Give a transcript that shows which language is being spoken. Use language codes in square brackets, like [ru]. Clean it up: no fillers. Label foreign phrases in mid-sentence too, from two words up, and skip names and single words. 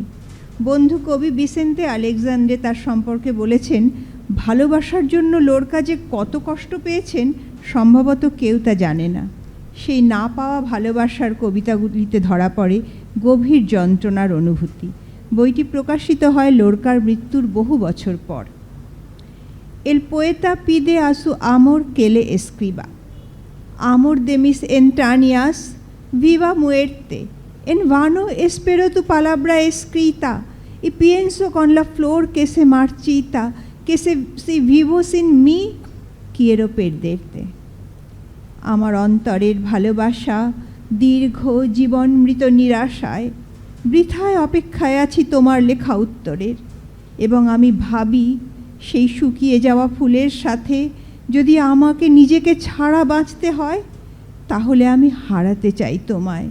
[bn] বন্ধু কবি বিসেন্তে আলেকজান্দ্রে তার সম্পর্কে বলেছেন, ভালোবাসার জন্য লোরকা যে কত কষ্ট পেয়েছেন সম্ভবত কেউ তা জানে না। সেই না পাওয়া ভালোবাসার কবিতাগুলিতে ধরা পড়ে গভীর যন্ত্রণার অনুভূতি। বইটি প্রকাশিত হয় লোরকার মৃত্যুর বহু বছর পর। [es] El poeta pide a su amor que le escriba. Amor de mis entrañas, viva muerte, en vano espero tu palabra escrita y pienso con la flor que se marchita, que si vivo sin mí, quiero perderte. [bn] আমার অন্তরের ভালোবাসা দীর্ঘ জীবন মৃত নিরাশায়, বৃথায় অপেক্ষায় আছি তোমার লেখা উত্তরের। এবং আমি ভাবি সেই শুকিয়ে যাওয়া ফুলের সাথে যদি আমাকে নিজেকে ছাড়া বাঁচতে হয়, তাহলে আমি হারাতে চাই তোমায়।